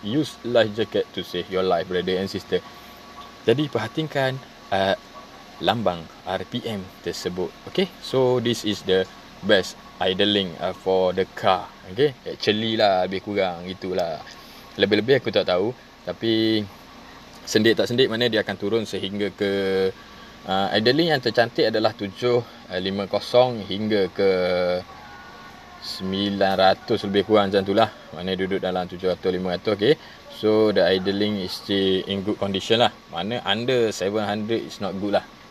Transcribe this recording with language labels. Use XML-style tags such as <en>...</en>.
<en>Use life jacket to save your life, brother and sister.</en> <ms>Jadi perhatikan lambang RPM tersebut.</ms> <en>Okey, so this is the best idling for the car.</en> <ms>Okey, actually lah lebih kurang gitulah. Lebih-lebih aku tak tahu, tapi sendik tak sendik mana dia akan turun sehingga ke idling yang tercantik adalah 750 hingga ke 900 lebih kurang macam itulah. Mana duduk dalam 700-500. okey.</ms> <en>So the idling is still in good condition lah. Mana under 700 is not good lah.</en>